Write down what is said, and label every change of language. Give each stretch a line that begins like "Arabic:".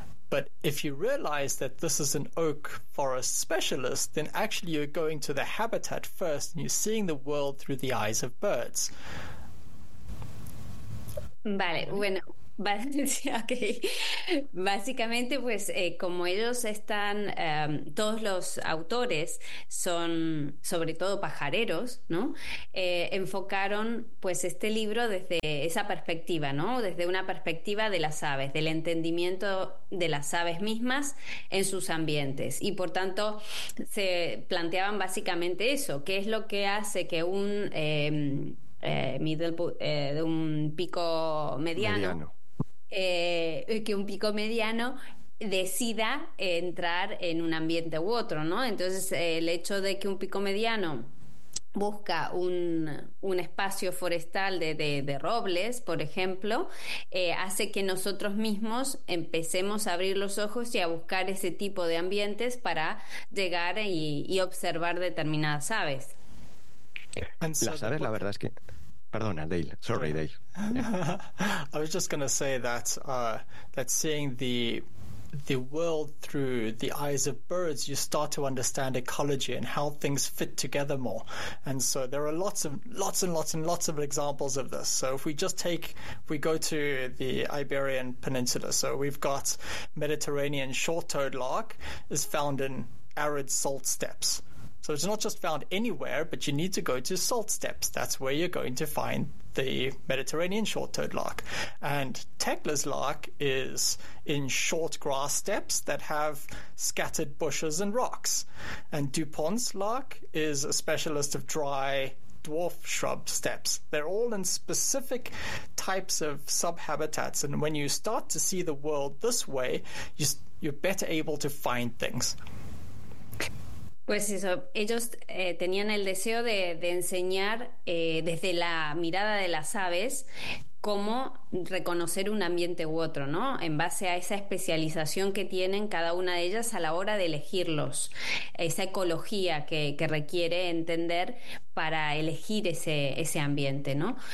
English: But if you realize that this is an oak forest specialist, then actually you're going to the habitat first and you're seeing the world through the eyes of birds.
Spanish: Vale, bueno, okay. Básicamente, pues como ellos están, todos los autores son sobre todo pajareros, ¿no? Enfocaron pues este libro desde esa perspectiva, ¿no? Desde una perspectiva de las aves, del entendimiento de las aves mismas en sus ambientes. Y por tanto, se planteaban básicamente eso, ¿qué es lo que hace que de un pico mediano, Mediano. que un pico mediano decida entrar en un ambiente u otro, ¿no? Entonces, el hecho de que un pico mediano busca un espacio forestal de robles, por ejemplo, hace que nosotros mismos empecemos a abrir los ojos y a buscar ese tipo de ambientes para llegar y observar determinadas aves.
English: And so
Spanish: Las
English: the
Spanish: aves, la
English: book.
Spanish: verdad es que. Perdona, Dale.
English: Sorry, Sorry. Dale. I was just going to say that that seeing the world through the eyes of birds, you start to understand ecology and how things fit together more. And so there are lots and lots of examples of this. So if we go to the Iberian Peninsula, so we've got Mediterranean short-toed lark is found in arid salt steppes. So it's not just found anywhere, but you need to go to salt steppes. That's where you're going to find the Mediterranean short-toed lark. And Tekla's lark is in short grass steppes that have scattered bushes and rocks. And Dupont's lark is a specialist of dry dwarf shrub steppes. They're all in specific types of subhabitats. And when you start to see the world this way, you're better able to find things.
Spanish: Pues eso, ellos tenían el deseo de enseñar desde la mirada de las aves cómo reconocer un ambiente u otro, ¿no? En base a esa especialización que tienen cada una de ellas a la hora de elegirlos, esa ecología que requiere entender para elegir ese ambiente, ¿no?